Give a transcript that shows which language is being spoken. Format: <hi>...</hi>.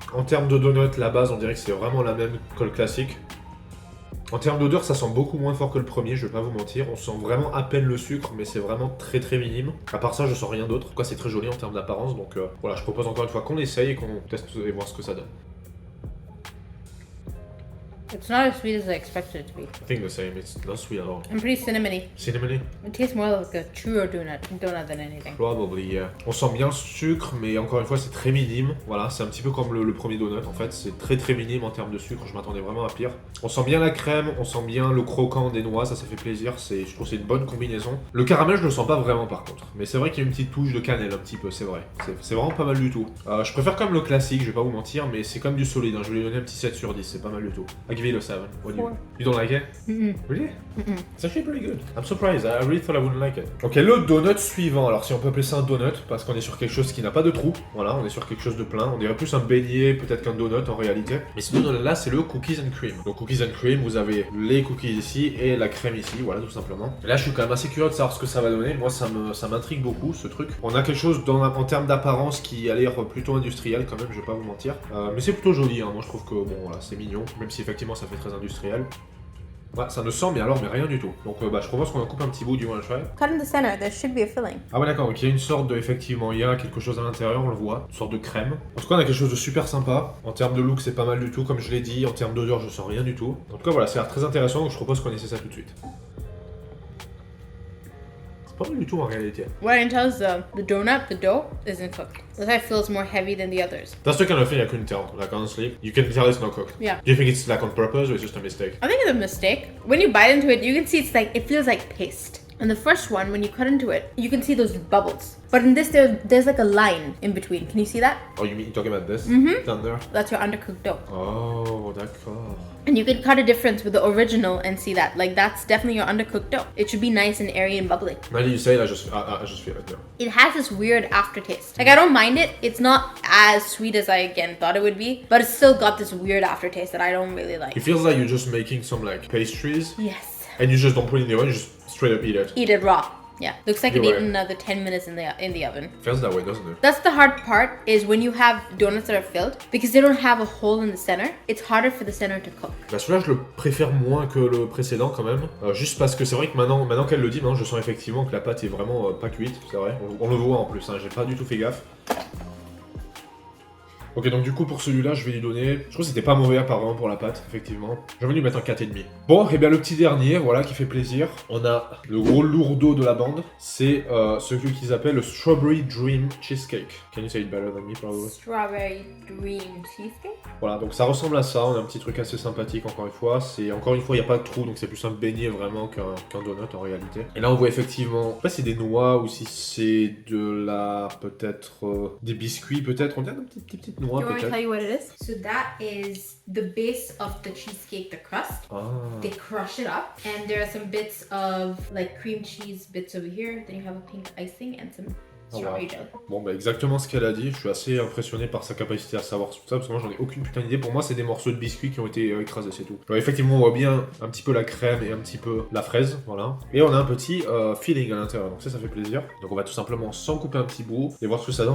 <fr>En termes de donut, la base, on dirait que c'est vraiment la même que le classique. En termes d'odeur, ça sent beaucoup moins fort que le premier, je vais pas vous mentir. On sent vraiment à peine le sucre, mais c'est vraiment très minime. À part ça, je sens rien d'autre. En tout cas, c'est très joli en termes d'apparence, donc voilà, je propose encore une fois qu'on essaye et qu'on teste et voir ce que ça donne.</fr> <en>It's not as sweet as I expected it to be. I think the same, it's not sweet at all. And pretty cinnamony. Cinnamony? It tastes more like a truer donut than anything. Probably, yeah.</en> <fr>On sent bien le sucre, mais encore une fois, c'est très minime. Voilà, c'est un petit peu comme le premier donut, en fait. C'est très minime en termes de sucre, je m'attendais vraiment à pire. On sent bien la crème, on sent bien le croquant des noix, ça fait plaisir. Je trouve que c'est une bonne combinaison. Le caramel, je le sens pas vraiment par contre. Mais c'est vrai qu'il y a une petite touche de cannelle, un petit peu, c'est vrai. C'est vraiment pas mal du tout. Je préfère quand même le classique, je vais pas vous mentir, mais c'est comme du solide. Hein. Je vais lui donner un petit 7 sur 10, c'est pas mal du tout.</fr> <en>I give it a 7. What do you... You don't like it? Really? It's actually pretty good. I'm surprised. I really thought I wouldn't like it.</en> <fr>Ok, le donut suivant. Alors, si on peut appeler ça un donut, parce qu'on est sur quelque chose qui n'a pas de trou. Voilà, on est sur quelque chose de plein. On dirait plus un beignet, peut-être qu'un donut en réalité. Mais ce donut-là, c'est le Cookies and Cream. Donc, Cookies and Cream, vous avez les cookies ici et la crème ici. Voilà, tout simplement. Et là, je suis quand même assez curieux de savoir ce que ça va donner. Moi, ça m'intrigue beaucoup, ce truc. On a quelque chose en termes d'apparence qui a l'air plutôt industriel, quand même, je vais pas vous mentir. Mais c'est plutôt joli. Hein. Moi, je trouve que, bon, voilà, c'est mignon. Même si effectivement, ça fait très industriel. Ouais, ça ne sent mais rien du tout. Donc bah je propose qu'on en coupe un petit bout du wanna try.</fr> <en>Cut in the center. There should be a filling.</en> <fr>Ah ouais d'accord, donc il y a une sorte de, effectivement, il y a quelque chose à l'intérieur, on le voit, une sorte de crème. En tout cas on a quelque chose de super sympa. En termes de look c'est pas mal du tout, comme je l'ai dit. En termes d'odeur je sens rien du tout. En tout cas voilà, ça a l'air très intéressant, donc je propose qu'on essaie ça tout de suite. Pas mal du tout en réalité.</fr> <en>What I can tell is the donut, the dough, isn't cooked. That's why it feels more heavy than the others. That's the kind of thing I couldn't tell, like honestly. You can tell it's not cooked. Yeah. Do you think it's like on purpose or it's just a mistake? I think it's a mistake. When you bite into it, you can see it feels like paste. And the first one, when you cut into it, you can see those bubbles. But in this, there's like a line in between. Can you see that? Oh, you mean you're talking about this? Down there? That's your undercooked dough.</en> <fr>Oh, d'accord.</fr> <en>And you can cut a difference with the original and see that. Like, that's definitely your undercooked dough. It should be nice and airy and bubbly. Now that you say it, I just feel it now. It has this weird aftertaste. Like, I don't mind it. It's not as sweet as I, again, thought it would be. But it's still got this weird aftertaste that I don't really like. It feels like you're just making some like pastries. Yes. And you just don't put it in the oven, you just straight up eat it. Eat it raw. Yeah. Looks like it You're ate right. another 10 minutes in the oven. Feels that way, doesn't it? That's the hard part, is when you have donuts that are filled, because they don't have a hole in the center, it's harder for the center to cook.</en> <fr>Bah celui-là je le préfère moins que le précédent quand même. Juste parce que c'est vrai que maintenant qu'elle le dit, maintenant je sens effectivement que la pâte est vraiment pas cuite, c'est vrai. On le voit en plus, hein, j'ai pas du tout fait gaffe. Ok, donc du coup pour celui-là je vais lui donner, je trouve que c'était pas mauvais apparemment pour la pâte, effectivement. Je vais lui mettre un 4,5. Bon, et bien le petit dernier, voilà, qui fait plaisir. On a le gros lourdeau de la bande, c'est ce qu'ils appellent le Strawberry Dream Cheesecake.</fr> <en>Can you say it better than me probably? Strawberry Dream Cheesecake?</en> <fr>Voilà, donc ça ressemble à ça, on a un petit truc assez sympathique encore une fois. Encore une fois, il n'y a pas de trou, donc c'est plus un beignet vraiment qu'un donut en réalité. Et là on voit effectivement, je sais pas si c'est des noix ou si c'est de la, peut-être, des biscuits peut-être. On dirait une petite noix</fr> <en>Do you want me to</en> <fr>peut-être.</fr> <en>tell you what it is? So that is the base of the cheesecake, the crust. Ah. They crush it up, and there are some bits of like cream cheese bits over here. Then you have a pink icing and some Oh, strawberry wow. jelly.</en> <fr>Bon bah exactement ce qu'elle a dit, je suis assez impressionné par sa capacité à savoir tout ça, parce que moi j'en ai aucune putain d'idée. Pour moi c'est des morceaux de biscuits qui ont été écrasés, c'est tout. Alors, effectivement on voit bien un petit peu la crème et un petit peu la fraise, voilà. Et on a un petit filling à l'intérieur, donc ça fait plaisir. Donc on va tout simplement s'en couper un petit bout et voir ce que ça donne.</fr>